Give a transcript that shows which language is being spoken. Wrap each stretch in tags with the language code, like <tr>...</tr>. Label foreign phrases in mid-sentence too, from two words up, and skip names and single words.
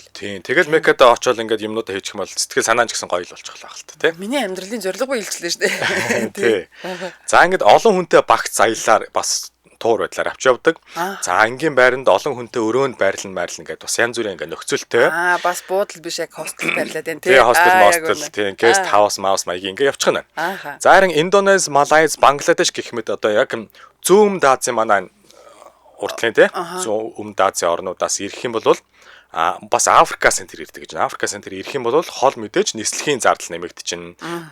<mn>Тийм тэгэл Меккад очиод ингээд юмнуудаа хийчих юм бол сэтгэл санаа ч гэсэн гоё л болчих лаа хэл тий. Миний амьдралын зорилго биелчлээ шүү дээ. Тий. За ингээд олон хүнтэй багц аяллаар бас туур байдлаар авч явдаг. За ангийн байранд олон хүнтэй өрөөнд байрлал гэдэг бас янз бүрийн ингээ нөхцөлтэй. Бас буудал биш яг хостел байрлаад байна тий. Хостел, тий,</mn> <en>guest house, mouse</en> <mn>маягийн ингээ явчих нь. За харин Индонез, Малайз, Бангладеш гэх мэт одоо яг зүүн Азийн манай уртлын тий. Зүүн Азийн орнуудаас ирэх юм бол бас Африкаас энэ ирдэг гэж байна. Африкаас энэ ирэх юм бол хол мэдээж нислэгийн зардал нэмэгдэж байна.</mn>